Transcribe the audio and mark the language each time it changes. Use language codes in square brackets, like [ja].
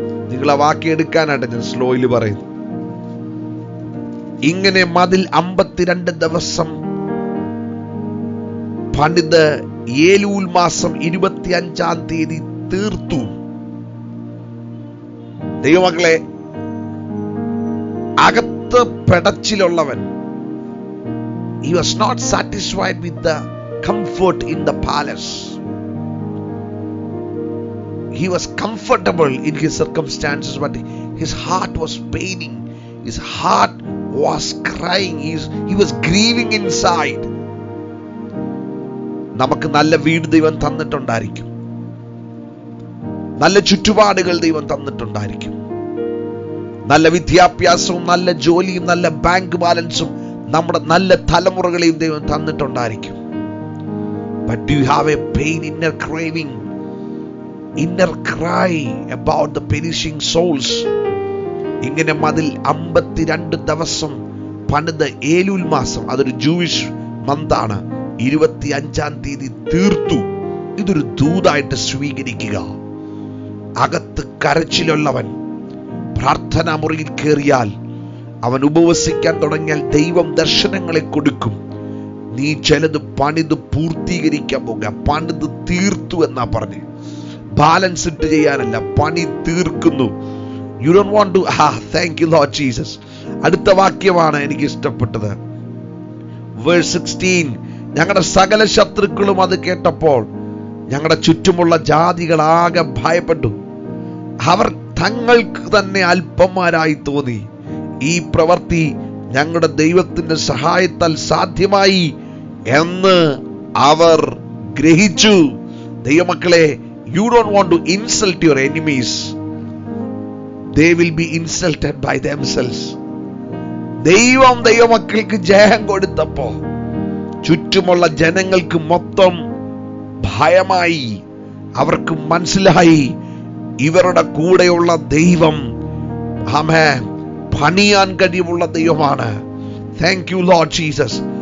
[ml] നിങ്ങൾ ആ വാക്യം എടുക്കാനായിട്ട് ഞാൻ സ്ലോയിൽ പറയുന്നു. ഇങ്ങനെ മതിൽ 52 ദിവസം പണിത് ഏലൂൽ മാസം 25-ാം തീയതി തീർത്തു. ദൈവമക്കളെ, അകത്ത് പെടച്ചിലുള്ളവൻ, [en] he was not satisfied with the comfort in the palace. He was comfortable in his circumstances, but his heart was paining. His heart was crying. He was grieving inside. [ml] നമുക്ക് നല്ല വീട് ദൈവം തന്നിട്ടുണ്ടായിരിക്കും. നല്ല ചുറ്റുപാടുകൾ ദൈവം തന്നിട്ടുണ്ടായിരിക്കും. നല്ല വിദ്യാഭ്യാസവും നല്ല ജോലിയും നല്ല ബാങ്ക് ബാലൻസും നമ്മുടെ നല്ല തലമുറകളെയും ദൈവം തന്നിട്ടുണ്ടായിരിക്കും. [en] But do you have a pain, inner craving, inner cry about the perishing souls? [ml] ഇങ്ങനെ മതിൽ 52 ദിവസം പണിത് ഏലൂൽ മാസം, അതൊരു ജൂയിഷ് മന്താണ്, 25-ാം തീയതി തീർത്തു. ഇതൊരു ദൂതായിട്ട് സ്വീകരിക്കുക. അകത്ത് കരച്ചിലുള്ളവൻ പ്രാർത്ഥനാ മുറിയിൽ കയറിയാൽ, അവൻ ഉപവസിക്കാൻ തുടങ്ങിയാൽ ദൈവം ദർശനങ്ങളെ കൊടുക്കും. നീ ചിലത് പണിത് പൂർത്തീകരിക്കാൻ പോകുക. പണിത് തീർത്തു എന്നാ പറഞ്ഞ്, ബാലൻസ് ഇട്ട് ചെയ്യാനല്ല, പണി തീർക്കുന്നു. [en] You don't want to, thank you Lord Jesus. [ml] അടുത്ത വാക്യമാണ് എനിക്ക് ഇഷ്ടപ്പെട്ടത്. Verse 16. ഞങ്ങളുടെ സകല ശത്രുക്കളും അത് കേട്ടപ്പോൾ ഞങ്ങളുടെ ചുറ്റുമുള്ള ജാതികളാകെ ഭയപ്പെട്ടു. അവർ തങ്ങൾക്ക് തന്നെ അല്പന്മാരായി തോന്നി. ഈ പ്രവൃത്തി ഞങ്ങളുടെ ദൈവത്തിന്റെ സഹായത്താൽ സാധ്യമായി എന്ന് അവർ ഗ്രഹിച്ചു. [en] ദൈവമക്കളെ, you don't want to insult your enemies. They will be insulted by themselves. [ml] ദൈവമക്കൾക്ക് ജയം കൊടുത്തപ്പോ ചുറ്റുമുള്ള ജനങ്ങൾക്ക് മൊത്തം ഭയമായി. അവർക്ക് മനസ്സിലായി ഇവരുടെ കൂടെയുള്ള ദൈവം ആമേൻ, പണിയാൻ കഴിവുള്ള ദൈവമാണ്. [en] Thank you Lord Jesus.